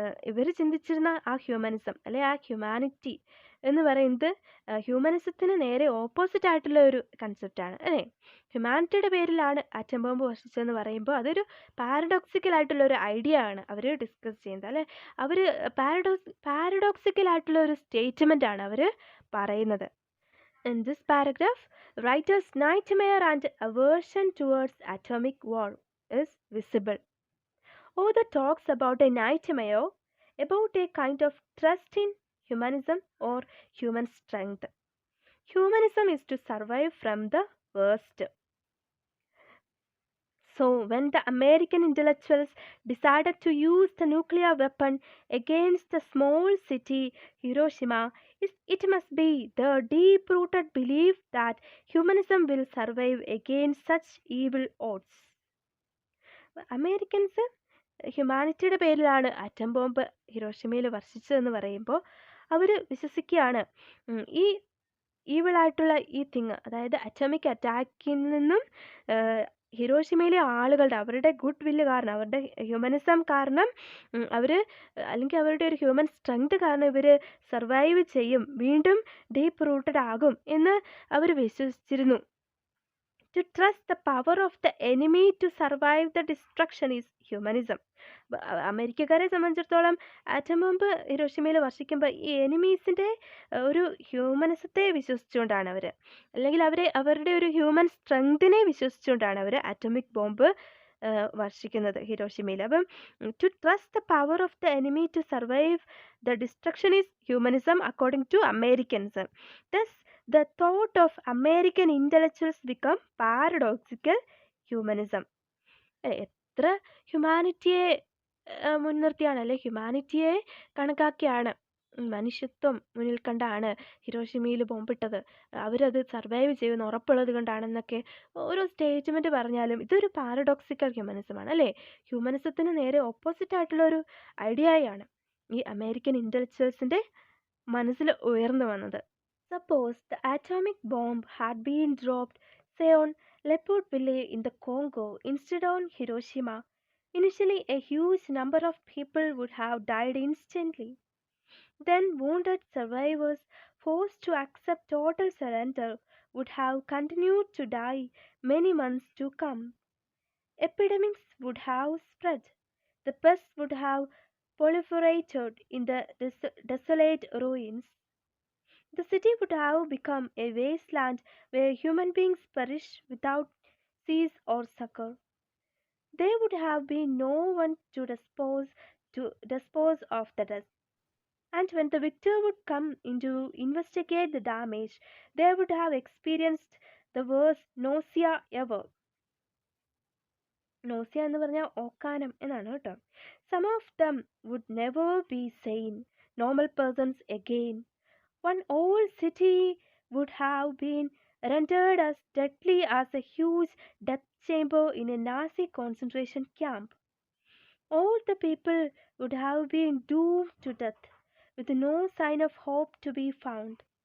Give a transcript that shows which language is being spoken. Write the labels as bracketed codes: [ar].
[ml] ഇവർ ചിന്തിച്ചിരുന്ന ആ ഹ്യൂമനിസം അല്ലെ ആ ഹ്യൂമാനിറ്റി എന്ന് പറയുന്നത് ഹ്യൂമനിസത്തിന് നേരെ ഓപ്പോസിറ്റ് ആയിട്ടുള്ള ഒരു കൺസെപ്റ്റാണ് അല്ലേ? ഹ്യൂമാനിറ്റിയുടെ പേരിലാണ് ആറ്റം ബോംബ് വർഷിച്ചതെന്ന് പറയുമ്പോൾ അതൊരു പാരഡോക്സിക്കൽ ആയിട്ടുള്ള ഒരു ഐഡിയ ആണ് അവർ ഡിസ്കസ് ചെയ്യുന്നത് അല്ലെ? അവർ പാരഡോക്സിക്കൽ ആയിട്ടുള്ള ഒരു സ്റ്റേറ്റ്മെൻ്റ് ആണ് അവർ പറയുന്നത്. [en] In this paragraph, writer's nightmare and aversion towards atomic war is visible. Author talks about a nightmare, about a kind of trust in humanism or human strength. Humanism is to survive from the worst. So when the American intellectuals decided to use the nuclear weapon against the small city Hiroshima, it must be the deep-rooted belief that humanism will survive against such evil odds. [ml] Americans ഹ്യൂമാനിറ്റിയുടെ പേരിലാണ് atom bomb ഹിരോഷിമയിൽ വർഷിച്ചതെന്ന് പറയുമ്പോൾ അവർ വിശ്വസിക്കുകയാണ് ഈ ഈവിളായിട്ടുള്ള ഈ thing, അതായത് atomic അറ്റാക്കിൽ നിന്നും ഹിരോഷിമയിലെ ആളുകളുടെ അവരുടെ good വില്ല് കാരണം, അവരുടെ ഹ്യൂമനിസം കാരണം, അവർ അല്ലെങ്കിൽ അവരുടെ ഒരു ഹ്യൂമൻ സ്ട്രെങ്ത് കാരണം ഇവർ സർവൈവ് ചെയ്യും, വീണ്ടും ഡീപ്പ് റൂട്ടഡ് ആകും എന്ന് അവർ വിശ്വസിച്ചിരുന്നു. [en] To trust the power of the enemy to survive the destruction is humanism. [ml] അമേരിക്കക്കാരെ സംബന്ധിച്ചിടത്തോളം ആറ്റം ബോംബ് ഹിരോഷിമയിൽ വർഷിക്കുമ്പോൾ ഈ എനിമീസിൻ്റെ ഒരു ഹ്യൂമനിസത്തെ വിശ്വസിച്ചുകൊണ്ടാണ് അവർ, അല്ലെങ്കിൽ അവരുടെ ഒരു ഹ്യൂമൻ സ്ട്രെങ്തിനെ വിശ്വസിച്ചുകൊണ്ടാണ് അവർ ആറ്റോമിക് ബോംബ് വർഷിക്കുന്നത് ഹിരോഷിമയിൽ. അപ്പം [en] To trust the power of the enemy to survive the destruction is humanism according to Americans. Thus the thought of American intellectuals become paradoxical humanism. [ml] എത്ര ഹ്യൂമാനിറ്റിയെ മുൻനിർത്തിയാണ്, അല്ലെ ഹ്യൂമാനിറ്റിയെ കണക്കാക്കിയാണ്, മനുഷ്യത്വം മുന്നിൽ കണ്ടാണ് ഹിരോഷിമയിൽ ബോംബിട്ടത്, അവരത് സർവൈവ് ചെയ്യുമെന്ന് ഉറപ്പുള്ളത് കൊണ്ടാണെന്നൊക്കെ ഓരോ സ്റ്റേറ്റ്മെൻറ്റ് പറഞ്ഞാലും ഇതൊരു പാരഡോക്സിക്കൽ ഹ്യൂമനിസമാണ്, അല്ലേ? ഹ്യൂമനിസത്തിന് നേരെ ഓപ്പോസിറ്റ് ആയിട്ടുള്ള ഒരു ഐഡിയയാണ് ഈ അമേരിക്കൻ ഇൻ്റലക്ച്വൽസിൻ്റെ മനസ്സിൽ ഉയർന്നു വന്നത്. [en] Suppose the atomic bomb had been dropped, say on Leopoldville in the Congo instead on Hiroshima. Initially, a huge number of people would have died instantly. Then, wounded survivors forced to accept total surrender would have continued to die many months to come. Epidemics would have spread. The pests would have proliferated in the desolate ruins. The city would have become a wasteland where human beings perish without cease or succor. There would have been no one to dispose of the dust. And when the victor would come in to investigate the damage, they would have experienced the worst nausea ever. Nausea [ml] എന്ന് പറഞ്ഞാൽ ഓക്കാനം എന്നാണ് കേട്ടോ. [en] Some of them would never be sane, normal persons again. One old city would have been rendered as deadly as a huge death chamber in a Nazi concentration camp. All the people would have been doomed to death, with no sign of hope to be found.